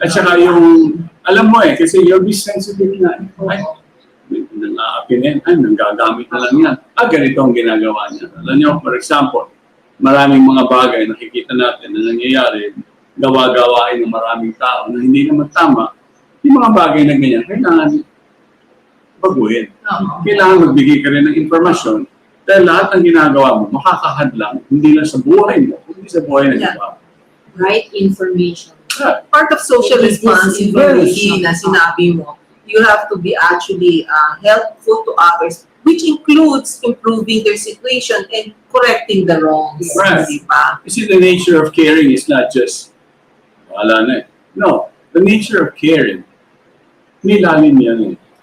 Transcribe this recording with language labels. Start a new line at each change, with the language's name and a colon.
Filipino: at saka yung, alam mo eh, kasi
English: you'll be sensitive
Filipino: na. Ay, nang-aapi na yan, ay, nanggagamit na lang yan. Ganito ang ginagawa niya. Alam niyo,
English: for example,
Filipino: maraming mga bagay nakikita natin na nangyayari, gawa-gawain ng maraming tao na hindi naman tama. Yung mga bagay na ganyan, kailangan baguhin. Kailangan magbigay ka rin ng informasyon dahil lahat ng ginagawa mo, makakahadlang, hindi lang sa buhay mo, kundi sa buhay ng iba.
English: Right information. Part of social It is responsibility information.
Filipino: na sinabi mo,
English: you have to be actually helpful to others, which includes improving their situation and correcting the wrongs. Right.
Filipino: Di ba?
English: You see, the nature of caring is not just
Filipino: Wala na eh.
English: No, the nature of caring,
Filipino: nilalim yan eh.